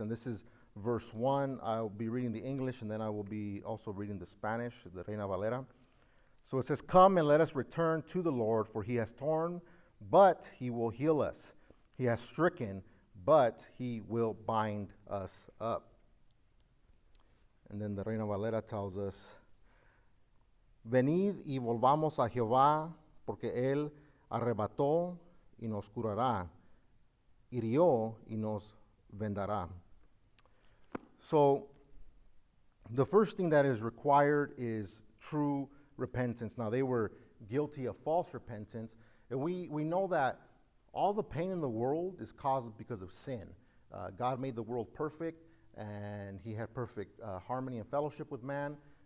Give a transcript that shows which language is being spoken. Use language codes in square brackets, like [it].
[en] And this is verse 1. I'll be reading the English, and then I will be also reading the Spanish, the Reina Valera. So it says, come and let us return to the Lord, for he has torn, but he will heal us. He has stricken, but he will bind us up. And then the Reina Valera tells us, [es] venid y volvamos a Jehová, porque él arrebató y nos curará, hirió y nos vendará. [en] So the first thing that is required is true repentance. Now, they were guilty of false repentance, and we know that all the pain in the world is caused because of sin. God made the world perfect, and he had perfect harmony and fellowship with man.